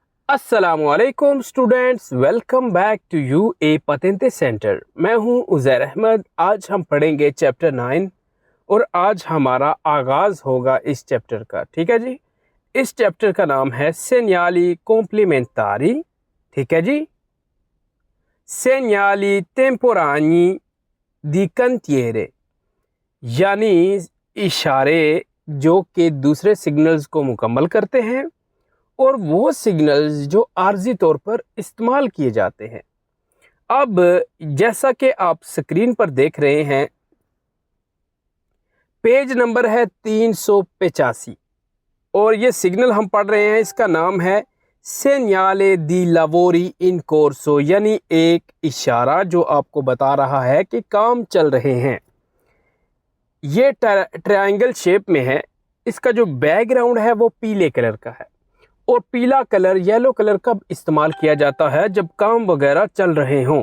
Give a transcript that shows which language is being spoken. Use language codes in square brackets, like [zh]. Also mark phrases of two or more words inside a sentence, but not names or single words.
[ar] السلام عليكم [en] students, welcome back to UA patente center. [ur] میں ہوں عزیر احمد. آج ہم پڑھیں گے چیپٹر 9 اور آج ہمارا آغاز ہوگا اس چیپٹر کا. ٹھیک ہے جی۔ اس چیپٹر کا نام ہے [it] segnali complementari. [ur] ٹھیک ہے جی. [it] segnali temporanei di cantiere, [ur] یعنی اشارے جو کہ دوسرے سگنلز کو مکمل کرتے ہیں اور وہ سگنلز جو عارضی طور پر استعمال کیے جاتے ہیں. اب جیسا کہ آپ اسکرین پر دیکھ رہے ہیں, [en] page number [ur] ہے 385 اور یہ سگنل ہم پڑھ رہے ہیں، اس کا نام ہے [it] segnale di lavori in corso, [ur] یعنی ایک اشارہ جو آپ کو بتا رہا ہے کہ کام چل رہے ہیں. ये [en] triangle shape [ur] میں ہے. اس کا جو بیک گراؤنڈ ہے وہ پیلے کلر کا ہے اور پیلا کلر [en] yellow colour [ur] کا استعمال کیا جاتا ہے جب کام وغیرہ چل رہے ہوں.